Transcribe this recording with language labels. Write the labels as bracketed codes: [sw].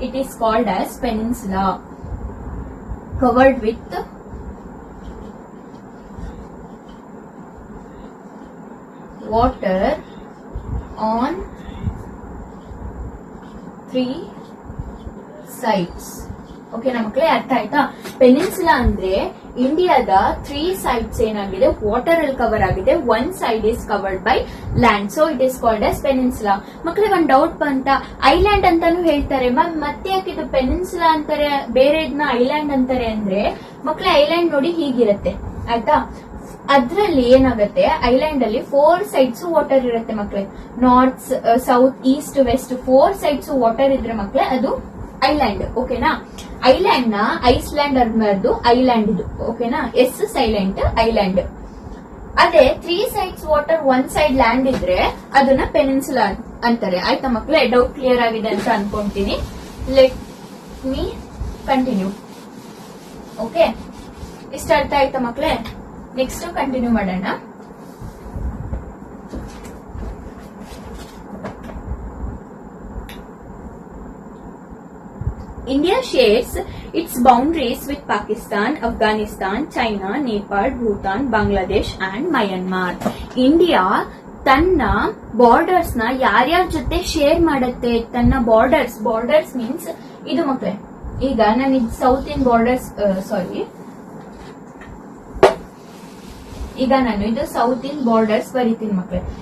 [en] It is called as peninsula. Covered with water on 3 sides. [kn] ಓಕೆನಾ ಮಕ್ಕಳೇ, ಅರ್ಥ ಆಯ್ತಾ? ಪೆನಿನ್ಸುಲಾ ಅಂದ್ರೆ ಇಂಡಿಯಾದ 3 sides ಏನಾಗಿದೆ, ವಾಟರ್ ಅಲ್ಲಿ ಕವರ್ ಆಗಿದೆ. [en] 1 side is covered by land, so it is called as peninsula. [kn] ಮಕ್ಕಳೇ ಒಂದ್ ಡೌಟ್ ಬಂತ, ಐಲ್ಯಾಂಡ್ ಅಂತಾನು ಹೇಳ್ತಾರೆ ಮ್ಯಾಮ್, ಮತ್ತೆ ಯಾಕೆ ಇದು ಪೆನಿನ್ಸುಲಾ ಅಂತಾರೆ, ಬೇರೆ ಇದನ್ನ ಐಲ್ಯಾಂಡ್ ಅಂತಾರೆ ಅಂದ್ರೆ ಮಕ್ಕಳೇ ಐಲ್ಯಾಂಡ್ ನೋಡಿ ಹೀಗಿರುತ್ತೆ ಆಯ್ತಾ. ಅದ್ರಲ್ಲಿ ಏನಾಗುತ್ತೆ, ಐಲ್ಯಾಂಡ್ ಅಲ್ಲಿ 4 sides ವಾಟರ್ ಇರುತ್ತೆ ಮಕ್ಕಳೇ. North, south, East, West 4 sides water ಇದ್ರೆ ಮಕ್ಕಳೇ ಅದು ಐಲ್ಯಾಂಡ್. ಓಕೆನಾ, ಐಲ್ಯಾಂಡ್ ನ ಐಸ್ಲ್ಯಾಂಡ್ ಅನ್ನೋದು ಐಲ್ಯಾಂಡ್ ಇದು. ಓಕೆನಾ, ಎಸ್ ಸೈಲೆಂಟ್ ಐಲ್ಯಾಂಡ್. ಅದೇ 3 sides ವಾಟರ್ 1 side ಲ್ಯಾಂಡ್ ಇದ್ರೆ ಅದನ್ನ ಪೆನಿನ್ಸುಲಾ ಅಂತಾರೆ. ಆಯ್ತಾ ಮಕ್ಕಳೇ, ಡೌಟ್ ಕ್ಲಿಯರ್ ಆಗಿದೆ ಅಂತ ಅನ್ಕೊಂತೀನಿ. [en] Let me continue. [kn] ಓಕೆ, ಇಷ್ಟ ಅರ್ಥ ಆಯ್ತಾ ಮಕ್ಕಳೇ? ನೆಕ್ಸ್ಟ್ ಕಂಟಿನ್ಯೂ ಮಾಡೋಣ. [en] India shares its boundaries with Pakistan, Afghanistan, China, Nepal, Bhutan, Bangladesh and Myanmar. [kn] India ತನ್ನ ಬಾರ್ಡರ್ಸ್ ನ ಯಾರ್ಯಾರ ಜೊತೆ ಶೇರ್ ಮಾಡುತ್ತೆ? ತನ್ನ ಬಾರ್ಡರ್ಸ್ ಮೀನ್ಸ್ ಇದು ಮಕ್ಕಳೇ, ಈಗ ನಾನು ಇದು ಸೌತ್ ಇನ್ ಬಾರ್ಡರ್ಸ್ ಈಗ ನಾನು ಇದು ಸೌತ್ ಇನ್ ಬಾರ್ಡರ್ಸ್ ಬರೀತೀನಿ ಮಕ್ಕಳೇ.